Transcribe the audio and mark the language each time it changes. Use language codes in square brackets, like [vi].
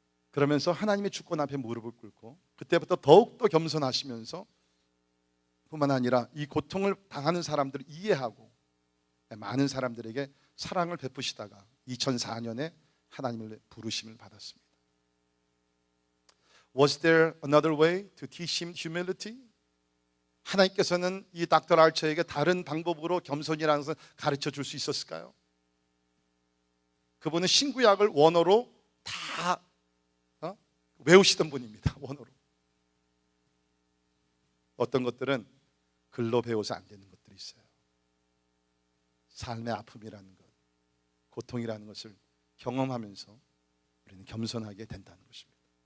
[ko] 그러면서 하나님의 주권 앞에 무릎을 꿇고 그때부터 더욱더 겸손하시면서 뿐만 아니라 이 고통을 당하는 사람들을 이해하고 많은 사람들에게 사랑을 베푸시다가 2004년에 하나님을 부르심을 받았습니다. [en] Was there another way to teach him humility? [ko] 하나님께서는 이 닥터 알처에게 다른 방법으로 겸손이라는 것을 가르쳐 줄 수 있었을까요? 그분은 신구약을 원어로 다 외우시던 분입니다. 원어로. 어떤 것들은 글로 배워서 안 되는 것들이 있어요. 삶의 아픔이라는 것, 고통이라는 것을 경험하면서 우리는 겸손하게 된다는 것입니다.